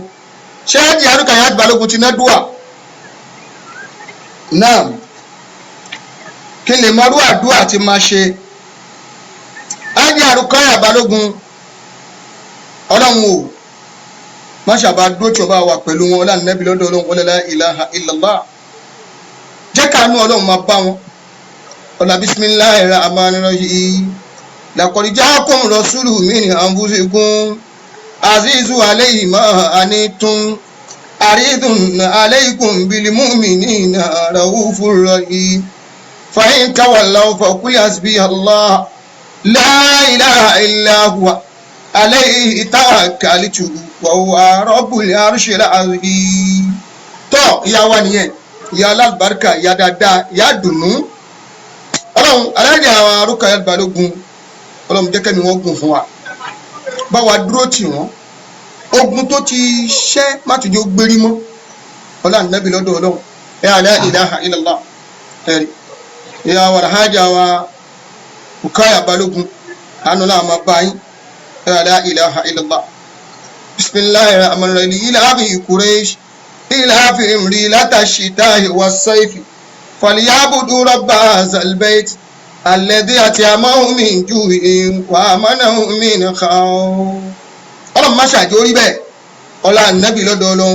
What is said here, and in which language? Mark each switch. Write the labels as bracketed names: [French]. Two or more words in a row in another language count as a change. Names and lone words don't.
[Yoruba] Ṣé Hajiya Rukayat Balógun ti ná dùà náà kí n lè mọrú àdúrà tí máa ṣe? Hajiya Rukayat Balógun, Ọlọ́run o má ṣàbá dúró tí ó bá wà pẹ̀lú wọn ọlá Ànábì lọ́dọ̀ Ọlọ́run [Arabic] ولا لا إله إلا الله. [Yoruba] Jẹ́ káàánú Ọlọ́run máa bá wọn ọlá [Arabic] بسم الله الرحمن الرحيم. لقد جاءكم رسول من أنفسكم عزيز عليه ما عنتم حريص عليكم بالمؤمنين رؤوف رحيم. فإن تولوا فقل حسبي الله لا إله إلا هو عليه توكلت وهو رب العرش العظيم. [Yoruba] Tó ìyá wa nìyẹn, ìyá alábàárìkà, ìyá dáadáa, ìyá dùnú. Ọlọ́run Hajiya Rukayat Balógun, Ọlọ́run jẹ́ kẹ́mi wọ́n gùn fún wa, bá wa dúró tì wọ́n. Ogun tó ti ṣẹ́ má tún jẹ́ ó gbérí mọ́ ọlá Ànábì lọ́dọ̀ Ọlọ́run. [Arabic] لا إله إلا الله. [Yoruba] Ìyá wa Hajiya Rukayat Balógun, àánú náà máa bá yín. [Arabic] لا إله إلا الله. بسم الله الرحمن الرحيم. لإيلاف قريش إيلافهم رحلة الشتاء والصيف فليعبدوا رب هذا البيت الذي أطعمهم من جوع وآمنهم من خوف. [Yoruba] Ọlọ́run má ṣàjò orí bẹ́ẹ̀ ọlá Ànábì lọ́dọ̀ Ọlọ́run.